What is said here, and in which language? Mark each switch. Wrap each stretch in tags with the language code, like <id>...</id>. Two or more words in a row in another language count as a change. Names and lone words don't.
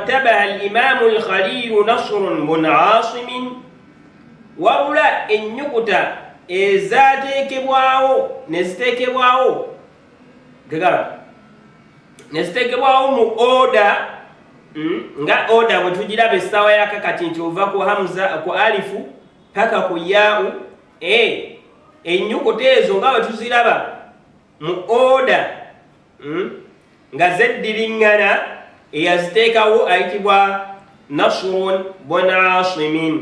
<ar>رتبها الإمام الخليل نصر بن عاصم وبلا النكتة</ar> <lg>ezateekebwawo neziteekebwawo mu oda nga oda bwe tugiraba essaawa yakakati nti ova ku hamza ku alifu paka ku yaau ennyukuta ezo nga bwe tuziraba mu oda nga zeddiriŋŋana eyaziteekawo ayitibwa Nasrun bun Asimin.</lg>